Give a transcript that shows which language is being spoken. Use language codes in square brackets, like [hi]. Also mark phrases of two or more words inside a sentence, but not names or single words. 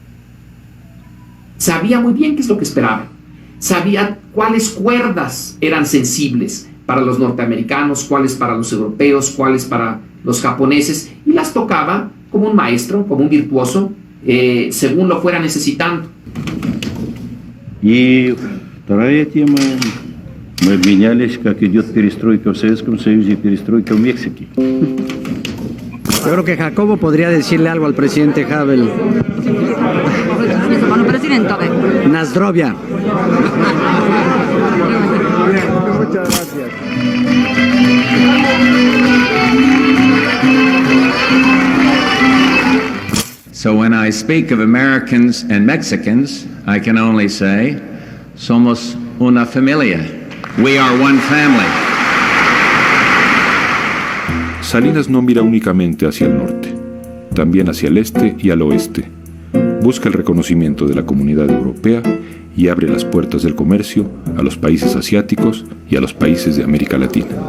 [es] Sabía muy bien qué es lo que esperaba. Sabía cuáles cuerdas eran sensibles para los norteamericanos, cuáles para los europeos, cuáles para los japoneses, y las tocaba como un maestro, como un virtuoso, según lo fuera necesitando. Y todavía [ru] Мы обменялись, как идет перестройка в Советском Союзе и перестройка в Мексике. [es] Yo creo que Jacobo podría decirle algo al presidente Havel. [ru] Nazdrovia. [es] Muchas gracias. [en] So when I speak of Americans and Mexicans, I can only say, [es] somos una familia. [en] We are one family. [es] Salinas no mira únicamente hacia el norte, también hacia el este y al oeste. Busca el reconocimiento de la comunidad europea y abre las puertas del comercio a los países asiáticos y a los países de América Latina.